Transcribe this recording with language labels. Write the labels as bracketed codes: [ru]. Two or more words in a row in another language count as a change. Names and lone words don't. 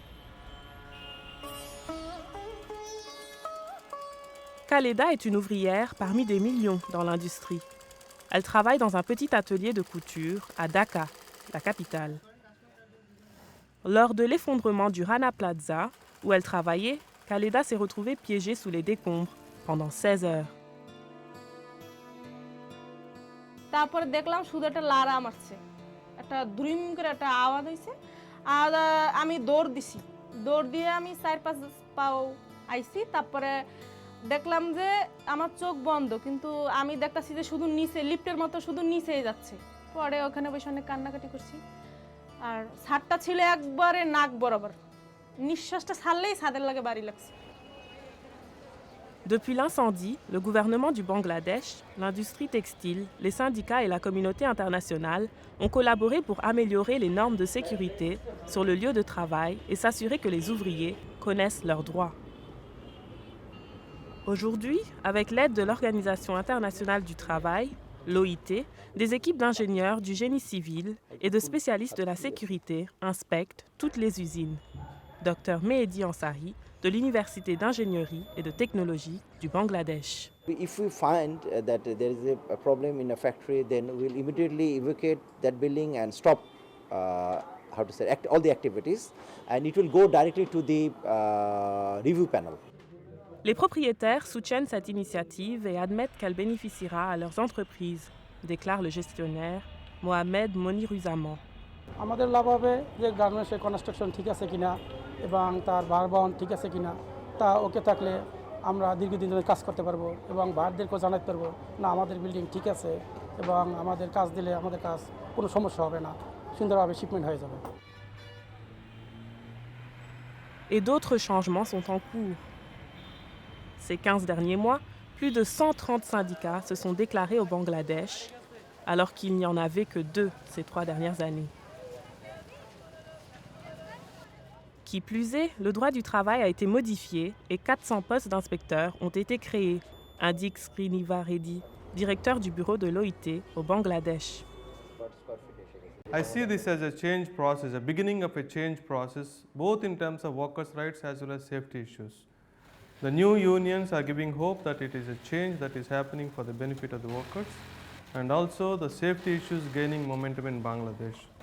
[fr] Khaleda est une ouvrière parmi des millions dans l'industrie. Elle travaille dans un petit atelier de couture à Dhaka, la capitale. Lors de l'effondrement du Rana Plaza, où elle travaillait, Khaleda s'est retrouvée piégée sous les décombres pendant 16 heures. [bn] তারপরে দেখলাম শুধু একটা লারা মারছে একটা দ্রুম করে একটা আওয়াজ হইছে আর আমি দৌড় দিছি দৌড় দিয়ে আমি 4-5 পাও আইছি তারপরে দেখলাম যে আমার চোখ বন্ধ কিন্তু আমি দেখতাছি যে শুধু নিচে লিফটের মতো শুধু নিচেই যাচ্ছে পরে ওখানে বসে অনেক কান্নাকাটি করছি আর ছাদটা ছিল একবারে নাক বরাবর নিঃশ্বাসটা ছাড়লেই ছাদের লাগে বাড়ি লাগছে [fr] Depuis l'incendie, le gouvernement du Bangladesh, l'industrie textile, les syndicats et la communauté internationale ont collaboré pour améliorer les normes de sécurité sur le lieu de travail et s'assurer que les ouvriers connaissent leurs droits. Aujourd'hui, avec l'aide de l'Organisation internationale du travail, l'OIT, des équipes d'ingénieurs du génie civil et de spécialistes de la sécurité inspectent toutes les usines. Dr Mehdi Ansari, de l'Université d'ingénierie et de technologie du Bangladesh. [en] If we find that there is a problem in a factory, then we'll immediately evacuate that building and stop all the activities, and it will go directly to the review panel. [fr] Les propriétaires soutiennent cette initiative et admettent qu'elle bénéficiera à leurs entreprises, déclare le gestionnaire Mohamed Moniruzaman. [bn] আমাদের লাভ হবে যে গার্মেন্টসের কনস্ট্রাকশন ঠিক আছে কিনা এবং তার ভারবহন ঠিক আছে কিনা তা ওকে থাকলে আমরা দীর্ঘদিন ধরে কাজ করতে পারবো এবং ভারদেরকেও জানাতে পারবো না আমাদের বিল্ডিং ঠিক আছে এবং আমাদের কাজ দিলে আমাদের কাজ কোনো সমস্যা হবে না সুন্দরভাবে শিপমেন্ট হয়ে যাবে [fr] Et d'autres changements sont en cours. Ces 15 derniers mois, plus de 130 syndicats se sont déclarés au Bangladesh, alors qu'il n'y en avait que 2 ces 3 dernières années. Qui plus est, le droit du travail a été modifié et 400 postes d'inspecteurs ont été créés, indique Sriniva Reddy, directeur du bureau de l'OIT au Bangladesh. [en] I see this as a change process, a beginning of a change process, both in terms of workers' rights as well as safety issues. The new unions are giving hope that it is a change that is happening for the benefit of the workers, and also the safety issues gaining momentum in Bangladesh.